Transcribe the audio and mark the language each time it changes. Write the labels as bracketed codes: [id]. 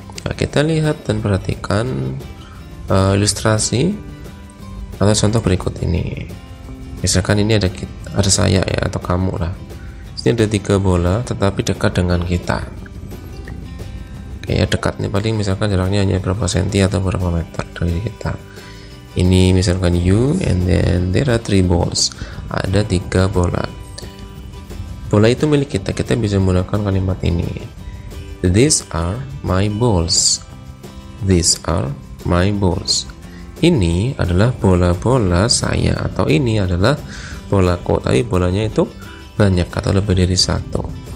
[id] Nah, kita lihat dan perhatikan ilustrasi atau contoh berikut ini. Misalkan ini ada saya ya, atau kamu lah. Ini ada 3 bola tetapi dekat dengan kita. Oke ya, dekat nih, paling misalkan jaraknya hanya berapa senti atau berapa meter dari kita. Ini misalkan [en] you, and then there are 3 balls. [id] Ada 3 bola. Bola itu milik kita. Kita bisa menggunakan kalimat ini. [en] These are my balls. These are my balls. [id] Ini adalah bola-bola saya, atau ini adalah bolaku, tapi bolanya itu banyak atau lebih dari satu.